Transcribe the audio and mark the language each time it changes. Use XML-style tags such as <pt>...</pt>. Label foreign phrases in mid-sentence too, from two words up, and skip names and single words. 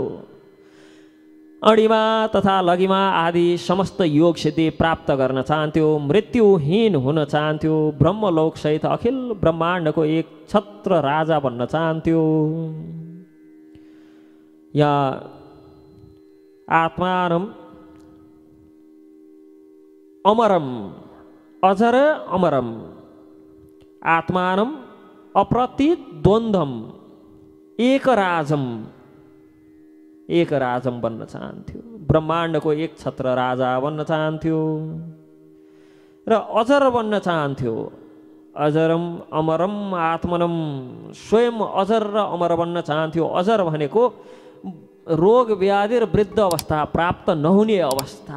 <ne>अणिमा तथा लघिमा आदि समस्त योग सिद्धि प्राप्त गर्न चाहन्थ्यो। मृत्युहीन हुन चाहन्थ्यो। ब्रह्मलोक सहित अखिल ब्रह्माण्डको एक छत्र राजा बन्न चाहन्थ्यो।</ne> <sa>या आत्मानम अमरम, अजर अमरम, आत्मानम अप्रतिद्वन्द्वम एक राजम</sa> <ne>बन्न चाहन्थ्यो। ब्रह्माण्डको एक छत्र राजा बन्न चाहन्थ्यो र अजर बन्न चाहन्थ्यो।</ne> <sa>अजरम अमरम आत्मनम,</sa> <ne>स्वयं अजर र अमर बन्न चाहन्थ्यो। अजर भनेको रोग व्याधि र वृद्ध अवस्था प्राप्त नहुने अवस्था।</ne>